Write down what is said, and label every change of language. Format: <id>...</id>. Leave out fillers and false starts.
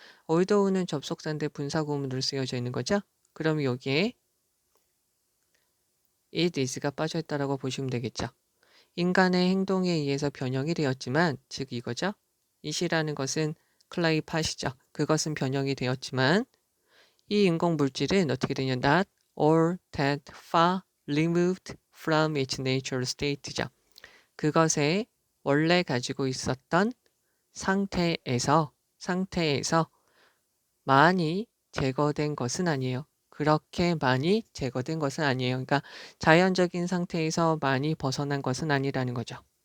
<ko>올더우는 접속사인데 분사구문으로 쓰여져 있는 거죠. 그럼 여기에</ko> <en>it is</en> <ko>가 빠져있다라고 보시면 되겠죠. 인간의 행동에 의해서 변형이 되었지만, 즉 이거죠. it이라는 것은 클레이 팟이죠. 그것은 변형이 되었지만 이 인공 물질은 어떻게 되냐?</ko> <en>Not all that far removed from its natural state죠.</en> <ko>그것에 원래 가지고 있었던 상태에서 많이 제거된 것은 아니에요. 그렇게 많이 제거된 것은 아니에요. 그러니까 자연적인 상태에서 많이 벗어난 것은 아니라는 거죠.</ko>